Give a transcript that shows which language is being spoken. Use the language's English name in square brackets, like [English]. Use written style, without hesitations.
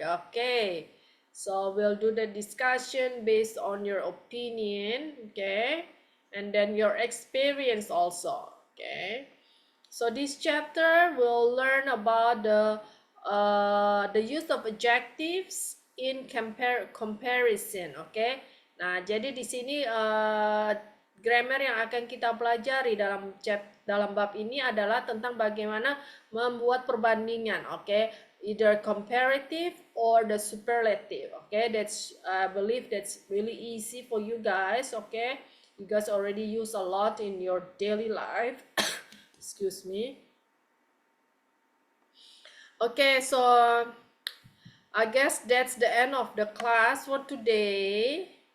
[English] Okay, so we'll do the discussion based on your opinion, okay, and then your experience also, okay. So this chapter will learn about the use of adjectives in comparison, okay. [Indonesian] Nah, jadi di sini grammar yang akan kita pelajari dalam bab ini adalah tentang bagaimana membuat perbandingan, okay? [English] Either comparative or the superlative, okay? That's I believe that's really easy for you guys, okay? You guys already use a lot in your daily life. Excuse me. Okay, so I guess that's the end of the class for today.